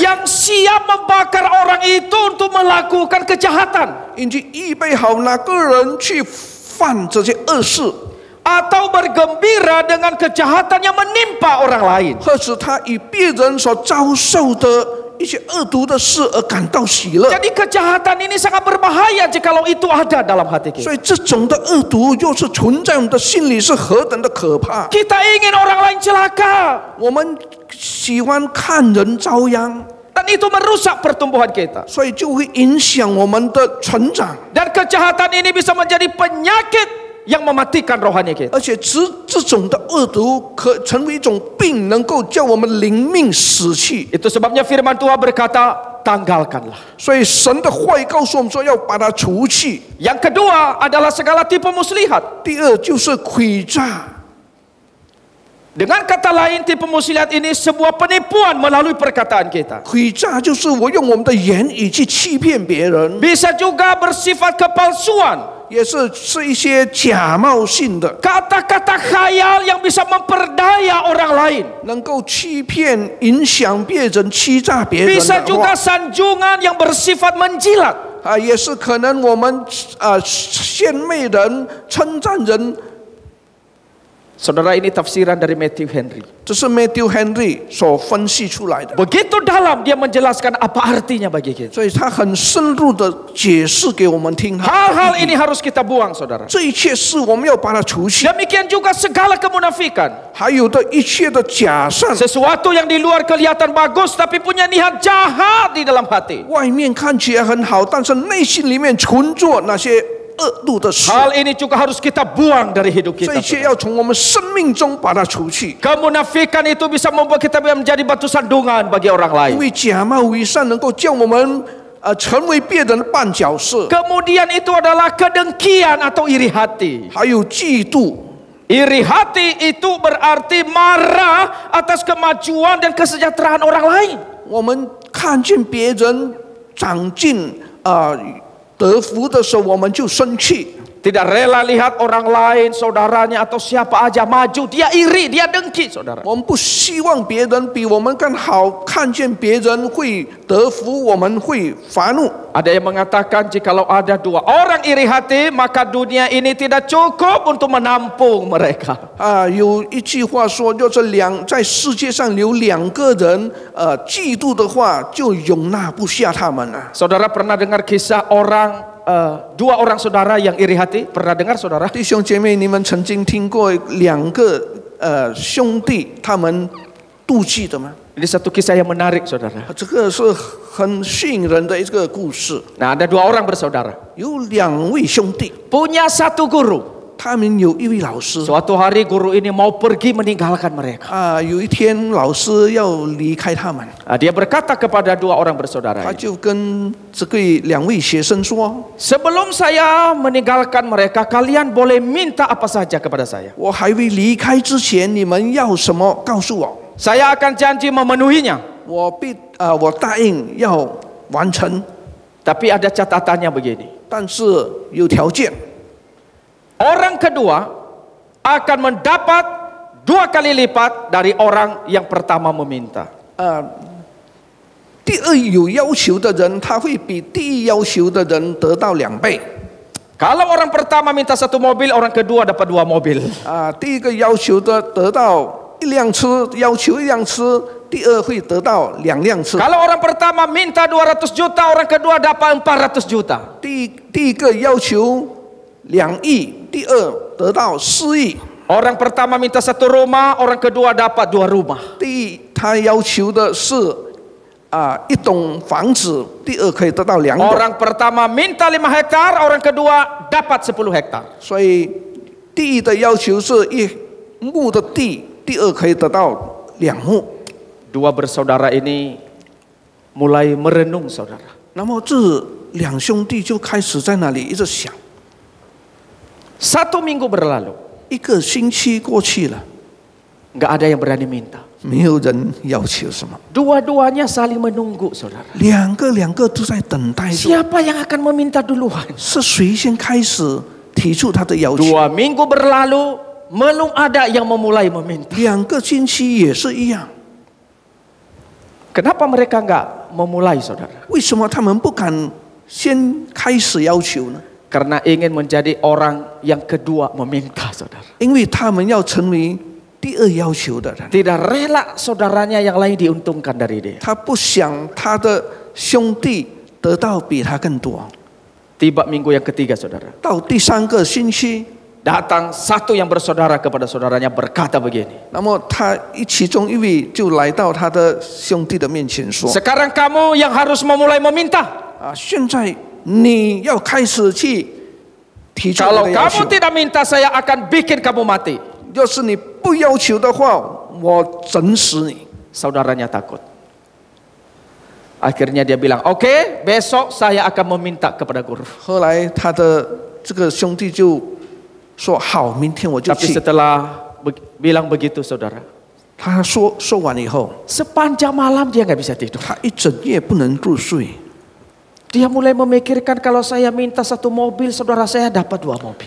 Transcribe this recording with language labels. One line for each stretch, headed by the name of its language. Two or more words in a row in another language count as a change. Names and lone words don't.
Indonesian: Yang siap membakar orang itu untuk melakukan kejahatan.
Chinese: 已经预备好哪个人去犯这些恶事，
Indonesian: Atau bergembira dengan kejahatan yang menimpa orang lain.
Chinese: 或者他与别人所遭受的一些恶毒的事而感到喜乐。
Indonesian: Jadi kejahatan ini sangat berbahaya jikalau itu ada dalam hati kita.
Chinese: 所以这种的恶毒又是存在我们的心里，是何等的可怕！
Indonesian: Kita ingin orang lain celaka.
Chinese: 我们喜欢看人遭殃，
Indonesian: Dan itu merusak pertumbuhan kita.
Chinese: 所以就会影响我们的成长。
Indonesian: Dan kejahatan ini bisa menjadi penyakit yang mematikan rohani kita.
Chinese: 而且这种的恶毒可成为一种病，能够叫我们灵命死去。
Indonesian: Itu sebabnya firman Tuhan berkata, tanggalkanlah.
Chinese: 所以神的话语告诉我们说，要把它除去。
Indonesian: Yang kedua adalah segala tipu muslihat.
Chinese: 第二就是诡诈，
Indonesian: Dengan kata lain, tipu muslihat ini sebuah penipuan melalui perkataan kita.
Chinese: 诡诈就是我用我们的言语去欺骗别人，
Indonesian: Bisa juga bersifat kepalsuan.
Chinese: 也是一些假冒性的，
Indonesian: Kata-kata khayal yang bisa memperdaya orang lain.
Chinese: 能够欺骗、影响别人、欺诈别人
Indonesian: Bisa
Chinese: 的
Indonesian: juga
Chinese: 话
Indonesian: sanjungan yang bersifat menjilat.
Chinese: 也是可能我们献媚人、称赞人。
Indonesian: Saudara, ini tafsiran dari Matthew Henry.
Chinese: 这是 Matthew Henry 所分析出来的，
Indonesian: Begitu dalam dia menjelaskan apa artinya bagi kita.
Chinese: 所以他很深入的解释给我们听。
Indonesian: Hal-hal ini harus kita buang, saudara.
Chinese: 这一切事我们要把它除去，
Indonesian: Demikian juga segala kemunafikan.
Chinese: 还有的一切的假善，
Indonesian: Sesuatu yang di luar kelihatan bagus tapi punya niat jahat di dalam hati.
Chinese: 外面看起来很好，但是内心里面存着那些恶毒的事。
Indonesian: Hal ini juga harus kita buang dari hidup
Chinese: 这
Indonesian: kita.
Chinese: 一切要从我们生命中把它除去，
Indonesian: Kemunafikan itu bisa membuat kita menjadi batu sandungan bagi orang
Chinese: 因
Indonesian: lain.
Chinese: 为假冒伪善能够叫我们成为别人的绊脚石，
Indonesian: Kemudian itu adalah kedengkian atau iri hati.
Chinese: 还有嫉妒。
Indonesian: Iri hati itu berarti marah atas kemajuan dan kesejahteraan orang lain.
Chinese: 我们看见别人长进得福的时候，我们就生气。
Indonesian: Tidak rela lihat orang lain, saudaranya atau siapa aja maju, dia iri, dia dengki, saudara.
Chinese: 我们不希望别人比我们更好，看见别人会得福，我们会发怒。
Indonesian: Ada yang mengatakan jikalau ada dua orang iri hati, maka dunia ini tidak cukup untuk menampung mereka.
Chinese: 有一句话说，就是在世界上有两个人嫉妒的话，就容纳不下他们了。
Indonesian: Saudara pernah dengar kisah dua orang saudara yang iri hati? Pernah dengar, saudara?
Chinese: 弟兄姐妹，你们曾经听过两个兄弟他们妒忌的吗？
Indonesian: Ini satu kisah yang menarik, saudara.
Chinese: 这个是很吸引人的一个故事。
Indonesian: Nah, ada dua orang bersaudara.
Chinese: 有两位兄弟，
Indonesian: Punya satu guru.
Chinese: 他们有一位老师。
Indonesian: Suatu hari guru ini mau pergi meninggalkan mereka.
Chinese: 有一天老师要离开他们，
Indonesian: Dia berkata kepada dua orang bersaudara
Chinese: 他
Indonesian: ini,
Chinese: 就跟两位学生说
Indonesian: Sebelum saya meninggalkan mereka, kalian boleh minta apa saja kepada saya.
Chinese: 我还未离开之前，你们要什么告诉我，
Indonesian: Saya akan janji memenuhinya.
Chinese: 我答应要完成，
Indonesian: Tapi ada catatannya begini.
Chinese: 但是有条件。
Indonesian: Orang kedua akan mendapat 2 kali lipat dari orang yang pertama meminta.
Chinese: 第二有要求的人，他会比第一要求的人得到2倍。
Indonesian: Kalau orang pertama minta 1 mobil, orang kedua dapat 2 mobil.
Chinese: 第一个要求的得到1辆车，要求1辆车，第二会得到2辆车。
Indonesian: Kalau orang pertama minta 200 juta, orang kedua dapat 400 juta.
Chinese: 第一个要求2亿，第二得到4亿。
Indonesian: Orang pertama minta 1 rumah, orang kedua dapat 2 rumah.
Chinese: 他要求的是1栋房子，第二可以得到2栋。
Indonesian: Orang pertama minta 5 hektar, orang kedua dapat 10 hektar.
Chinese: 所以第一的要求是1亩的地，第二可以得到2亩。
Indonesian: Dua bersaudara ini mulai merenung, saudara.
Chinese: 那么这2兄弟就开始在那里一直想。
Indonesian: 1 minggu berlalu,
Chinese: 1 个星期过去了，
Indonesian: nggak ada yang berani minta.
Chinese: 没有人要求什么，
Indonesian: Dua-duanya saling menunggu, saudara.
Chinese: 两个都在等待着，
Indonesian: Siapa yang akan meminta duluan?
Chinese: 是谁先开始提出他的要求？
Indonesian: 2 minggu berlalu, belum ada yang memulai meminta.
Chinese: 2 个星期也是一样，
Indonesian: Kenapa mereka nggak memulai, saudara?
Chinese: 为什么他们不敢先开始要求呢？
Indonesian: Karena ingin menjadi orang yang kedua meminta, saudara.
Chinese: 因为他们要成为第二要求的人，
Indonesian: Tidak rela saudaranya yang lain diuntungkan dari dia.
Chinese: 他不想他的兄弟得到比他更多。
Indonesian: Tiba minggu yang ketiga, saudara.
Chinese: 到第3个星期，
Indonesian: Datang satu yang bersaudara kepada saudaranya berkata begini.
Chinese: 那么其中一位就来到他的兄弟的面前说
Indonesian: Sekarang kamu yang harus memulai meminta.
Chinese: 现在你要开始去提出你
Indonesian: Kalau
Chinese: 的要求
Indonesian: kamu。tidak minta, saya akan bikin kamu mati.
Chinese: 要是你不要求的话，我整死你。
Indonesian: Saudaranya takut. Akhirnya dia bilang, oke, besok saya akan meminta kepada guru.
Chinese: 后来他的这个兄弟就说：“好，明天我就
Indonesian: Tapi
Chinese: 去。”
Indonesian: setelah bilang begitu, saudara.
Chinese: 他说完以后，
Indonesian: Sepanjang malam dia nggak bisa tidur.
Chinese: 他一整夜不能入睡。
Indonesian: Dia mulai memikirkan kalau saya minta 1 mobil, saudara, saya dapat 2 mobil.